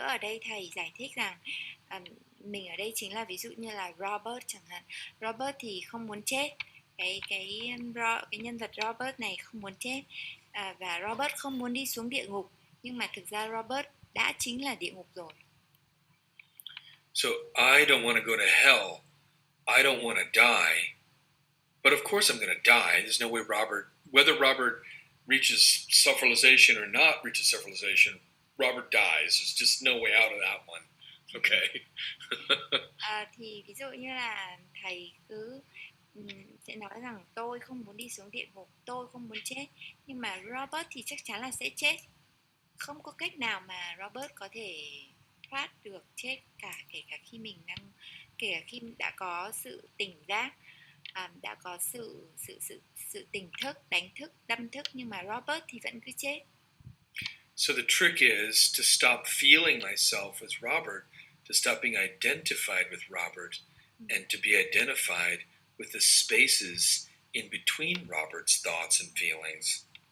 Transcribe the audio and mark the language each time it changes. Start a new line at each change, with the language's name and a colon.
Vietnamese: Ở đây thầy giải thích rằng mình ở đây chính là ví dụ như là Robert chẳng hạn. Robert thì không muốn chết, cái nhân vật Robert này không muốn chết, và Robert không muốn đi xuống địa ngục, nhưng mà thực ra Robert đã chính là địa ngục rồi.
English: So I don't want to go to hell. I don't want to die. But of course I'm going to die. There's no way whether Robert reaches self-realization or not reaches self-realization, Robert dies. There's just no way out of that one. Okay.
Vietnamese: Thì ví dụ như là thầy cứ sẽ nói rằng tôi không muốn đi xuống địa ngục, tôi không muốn chết, nhưng mà Robert thì chắc chắn là sẽ chết. Không có cách nào mà Robert có thể thoát được chết kể cả khi mình kể cả khi đã có sự tỉnh giác, đã có sự tỉnh thức, đánh thức, tâm thức, nhưng mà Robert thì vẫn cứ chết.
English: So the trick is to stop feeling myself as Robert, to stop being identified with Robert, and to be identified with the spaces in between Robert's thoughts and feelings.